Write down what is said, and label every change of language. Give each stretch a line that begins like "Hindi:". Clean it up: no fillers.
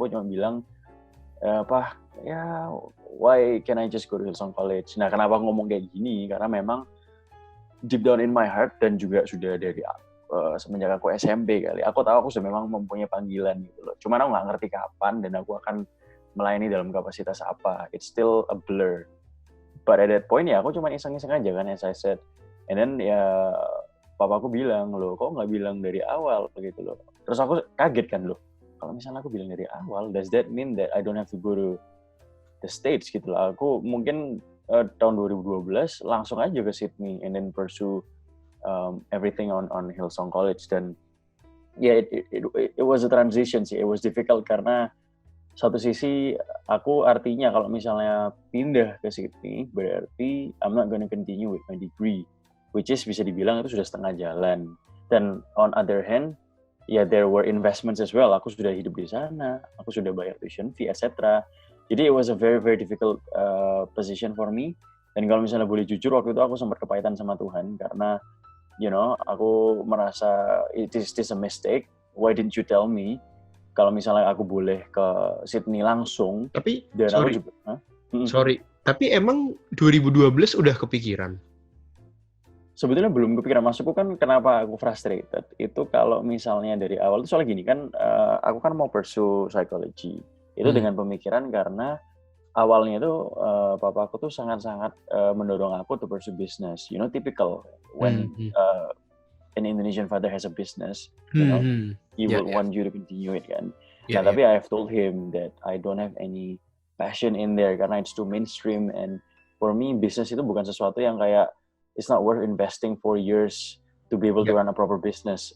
Indonesian: Aku cuma bilang, Pak, ya
English: why can I just go to Hillsong College?
Indonesian: Nah kenapa aku ngomong kayak gini? Karena memang
English: deep down in my heart
Indonesian: dan juga sudah dari semenjak aku SMP kali, aku tahu aku sudah memang mempunyai panggilan gitu loh. Cuman aku nggak ngerti kapan dan aku akan melayani dalam kapasitas apa.
English: It's still a blur. But at that point
Indonesian: ya aku cuma iseng-iseng aja kan,
English: as I said. And then
Indonesian: ya papaku bilang, loh kok nggak bilang dari awal gitu loh. Terus aku kaget kan loh. Kalau misalnya aku bilang dari awal,
English: does that mean that I don't have to go to the States
Indonesian: gitu loh. Aku mungkin tahun 2012 langsung aja ke Sydney
English: and then pursue everything on
Indonesian: Hillsong College. Dan
English: it was a transition
Indonesian: sih.
English: It was difficult
Indonesian: karena satu sisi aku artinya kalau misalnya pindah ke Sydney berarti
English: I'm not gonna continue with my degree, which is
Indonesian: bisa dibilang itu sudah setengah jalan.
English: Dan on other hand, ya there were investments as well.
Indonesian: Aku sudah hidup di sana, aku sudah bayar tuition fee, etc.
English: Jadi it was a very very difficult position for me.
Indonesian: Dan kalau misalnya boleh jujur, waktu itu aku sempat kepahitan sama Tuhan karena aku merasa
English: it is a mistake. Why didn't you tell me?
Indonesian: Kalau misalnya aku boleh ke Sydney langsung. Tapi dan
English: sorry,
Indonesian: aku juga, sorry. Tapi emang 2012 udah kepikiran? Sebetulnya belum kepikiran. Maksudku kan kenapa aku frustrated itu kalau misalnya dari awal itu soalnya gini kan, aku kan mau pursue psychology itu dengan pemikiran karena awalnya itu papaku tuh sangat-sangat mendorong aku
English: to pursue business, typical when an Indonesian father has a business, you know, he will want you to continue it kan.
Indonesian: Nah, tapi
English: I've told him that I don't have any passion in there
Indonesian: karena
English: it's too mainstream, and for me business
Indonesian: itu bukan sesuatu yang kayak
English: it's not worth investing for years to be able to run a proper business.